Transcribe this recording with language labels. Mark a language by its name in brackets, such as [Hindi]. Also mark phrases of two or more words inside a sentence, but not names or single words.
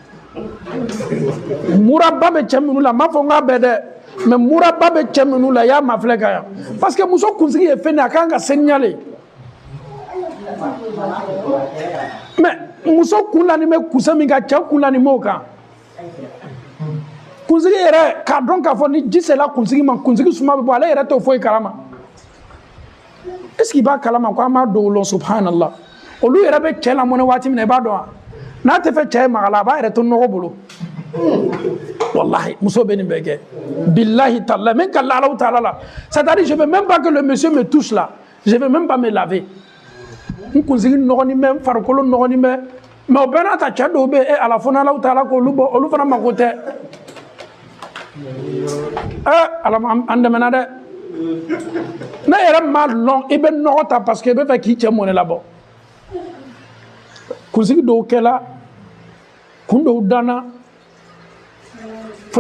[Bambara] muraba bɛ cɛ minnu la ma fɔ n k'a bɛɛ dɛ mais muraba bɛ cɛ minnu la y'a ma filɛ ka ɲa [French] parce que [Bambara] muso kunsigi ye fɛn de a kan ka seniyale mais muso kunlani bɛ kusa min kan cɛ kunlani m'o kan kunsigi yɛrɛ k'a dɔn k'a fɔ ni ji sela kunsigi ma kunsigi suma bɛ bɔ ale yɛrɛ t'o foyi kalama [French] est ce que [Bambara] i b'a kalama ko an b'a dɔw lɔn subhanallah olu yɛrɛ bɛ cɛ lamɔnɛ waati min na i b'a dɔn wa n'a tɛ fɛ cɛ ye maga la a b'a yɛrɛ to nɔgɔ bolo wallahi muso bɛ nin bɛɛ kɛ [Arabic] بالله تعالى [Bambara] min ka Allahu taala la [French] c'est à dire je veux même pas que le monsieur me touche là je veux même pas me laver [Bambara] n kunsigi nɔgɔnin bɛ n farikolo nɔgɔnin bɛ mais o bɛɛ n'a ta cɛ dɔw bɛ yen ala fɔ n'Allahu taala k'olu bɔ olu fana mako tɛ ala an dɛmɛna dɛ ne yɛrɛ m'a lɔn i bɛ nɔgɔ ta [French] parce que [Bambara] i bɛ fɛ k'i cɛ mɔnɛ labɔ kunsigi dɔw kɛla kun dɔw danna fo ni